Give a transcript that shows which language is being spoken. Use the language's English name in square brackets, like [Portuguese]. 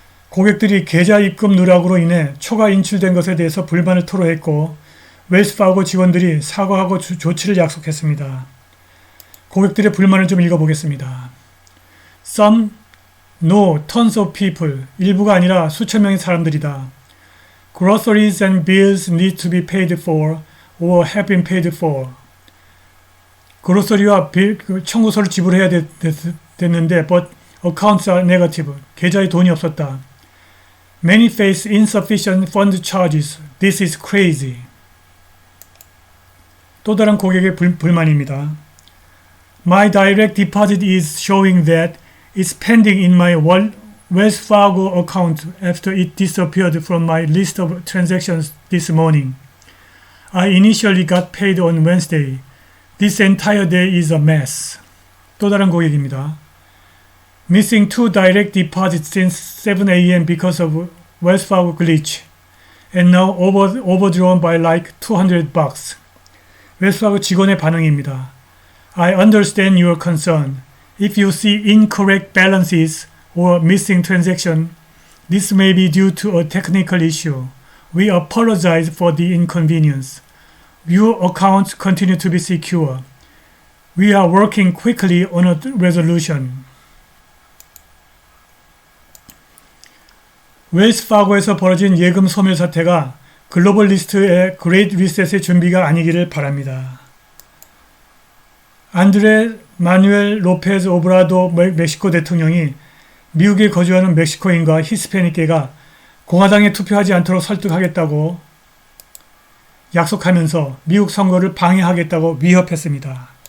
[Korean] 고객들이 계좌 입금 누락으로 인해 초과 인출된 것에 대해서 불만을 토로했고 웰스파고 직원들이 사과하고 조치를 약속했습니다. 고객들의 불만을 좀 읽어보겠습니다. [English] Some, no, tons of people. [Korean] 일부가 아니라 수천 명의 사람들이다. [English] Groceries and bills need to be paid for or have been paid for. [Korean] 그로서리와 청구서를 지불해야 됐는데 [English] but accounts are negative. [Korean] 계좌에 돈이 없었다. [English] Many face insufficient fund charges. This is crazy. [Korean] 또 다른 고객의 불만입니다. [English] My direct deposit is showing that it's pending in my Wells Fargo account after it disappeared from my list of transactions this morning. I initially got paid on Wednesday. This entire day is a mess. [Korean] 또 다른 고객입니다. [English] Missing 2 direct deposits since 7 a.m. because of Wells Fargo glitch. And now overdrawn by like $200. [Korean] 웰스파고 직원의 반응입니다. [English] I understand your concern. If you see incorrect balances or missing transaction, this may be due to a technical issue. We apologize for the inconvenience. Your accounts continue to be secure. We are working quickly on a resolution. [Korean] 웰스파고에서 벌어진 예금 소멸 사태가 글로벌 리스트의 그레이트 리셋의 준비가 아니기를 바랍니다. 안드레 마누엘 로페즈 오브라도 멕시코 대통령이 미국에 거주하는 멕시코인과 히스패닉계가 공화당에 투표하지 않도록 설득하겠다고 약속하면서 미국 선거를 방해하겠다고 위협했습니다.